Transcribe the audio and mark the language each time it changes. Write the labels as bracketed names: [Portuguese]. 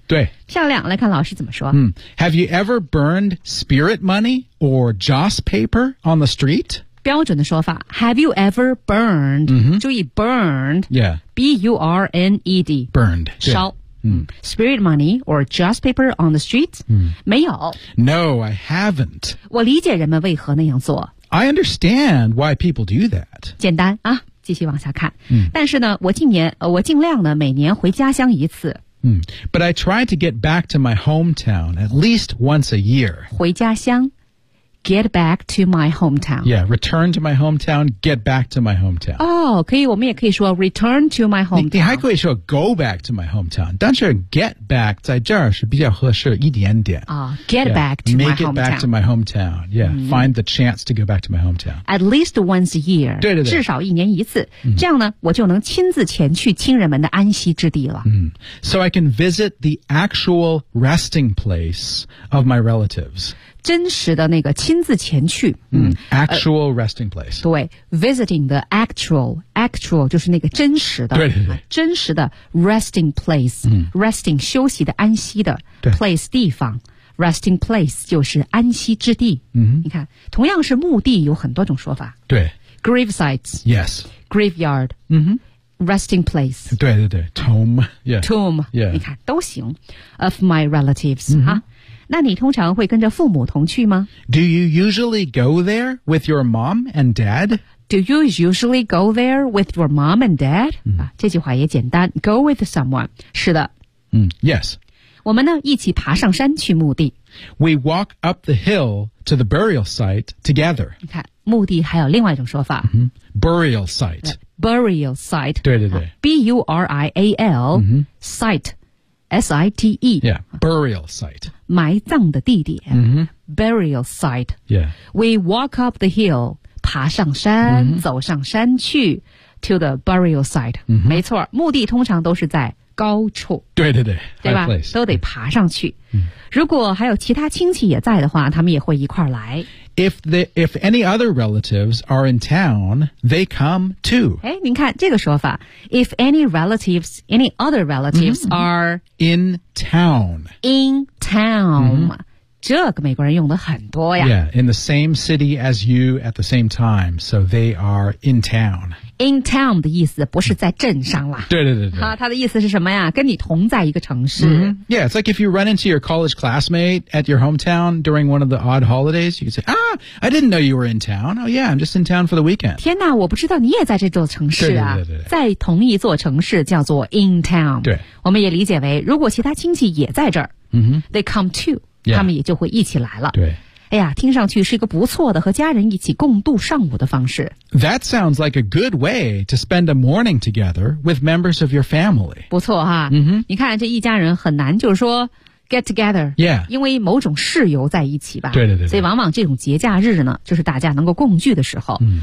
[Chinese] 对，漂亮，来看老师怎么说。 [English] Have you ever burned spirit money or joss paper on the street? [Chinese] 标准的说法 ， [English] Have you ever burned?、 Mm-hmm. [Chinese] 注意 burned， [English] yeah， burned， burned，烧。Spirit money or joss paper on the street?、 Mm. [Chinese] 没有。 [English] No, I haven't. [Chinese] 我理解人们为何那样做。 [English] I understand why people do that. [Chinese] 简单啊，继续往下看。 Mm. 但是呢，我尽量呢每年回家乡一次。 [English] But I try to get back to my hometown at least once a year. [Chinese] 回家乡。 [English] Get back to my hometown. Yeah, return to my hometown, get back to my hometown. 哦、oh, ，可以，我们也可以说 return to my hometown. [Chinese] 你还可以说 [English] go back to my hometown. [Chinese] 但是 get back 在这儿是比较合适一点点。 [English] 啊、oh, get yeah, back to my hometown. Make it back to my hometown. Yeah,、mm-hmm. find the chance to go back to my hometown. At least once a year. [Chinese] 对对对。至少一年一次、mm-hmm. 这样呢我就能亲自前去亲人们的安息之地了。 [English] So I can visit the actual resting place of my relatives. [Chinese] 真实的那个亲自前去、 [English] actual resting place [Chinese] 对 [English] visiting the actual [Chinese] 就是那个真实的对对对真实的 [English] resting place、 [Chinese] resting 休息的安息的 place 地方 resting place 就是安息之地、你看同样是墓地有很多种说法对 [English] grave sites yes graveyard、resting place [Chinese] 对对对 tomb、yeah. [English] tomb、 yeah. [Chinese] 你看都行 [English] of my relatives、 [Chinese] 那你通常会跟着父母同去吗 [English] ？Do you usually go there with your mom and dad? Do you usually go there with your mom and dad?、 [Chinese] 这句话也简单 [English] ，go with someone。 [Chinese] 是的。 [English] Yes。 [Chinese] 我们呢一起爬上山去墓地。 [English] We walk up the hill to the burial site together。 [Chinese] 你看，墓地还有另外一种说法。 [English] Burial site。 Burial site。 [Chinese] 对对对。 [English] burial、site。 S-I-T-E Yeah, burial site [Chinese] 埋葬的地点、 [English] Burial site Yeah We walk up the hill [Chinese] 爬上山、走上山去 [English] To the burial site、 [Chinese] 没错墓地通常都是在高处对对对对吧都得爬上去、如果还有其他亲戚也在的话他们也会一块来 [English] If any other relatives are in town They come too [Chinese] 哎，您看这个说法 [English] If any other relatives are In town In town、 [Chinese] 这个美国人用的很多呀 [English] Yeah, in the same city as you at the same time So they are in town [Chinese] In town 的意思不是在镇上了。对对对对。他的意思是什么呀？跟你同在一个城市。 [English] Yeah, it's like if you run into your college classmate at your hometown during one of the odd holidays, you can say, Ah, I didn't know you were in town. Oh yeah, I'm just in town for the weekend. [Chinese] 天哪，我不知道你也在这座城市啊。对对对对。在同一座城市叫做 in town。对。我们也理解为如果其他亲戚也在这儿、 [English] they come too,、 yeah. [Chinese] 他们也就会一起来了。对。哎呀，听上去是一个不错的和家人一起共度上午的方式。 [English] That sounds like a good way to spend a morning together with members of your family. [Chinese] 不错哈、你看这一家人很难就是说 [English] get together. Yeah. [Chinese] 因为某种事由在一起吧。对对 对, 对。所以往往这种节假日呢就是大家能够共聚的时候。